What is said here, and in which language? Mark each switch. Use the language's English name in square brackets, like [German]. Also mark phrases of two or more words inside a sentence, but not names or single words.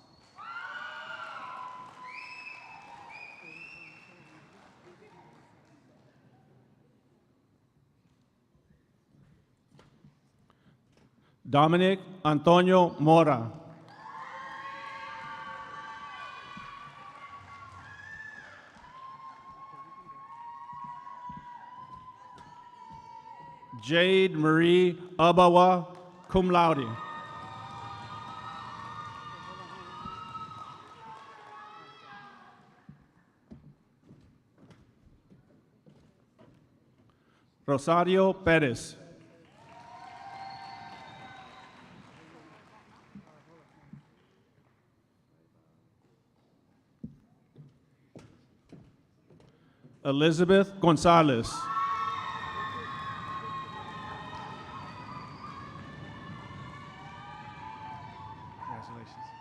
[English] Dominic Antonio Mora. Jade Marie Abawa, [Latin] cum laude. [English] Rosario Perez. Elizabeth Gonzalez. Congratulations.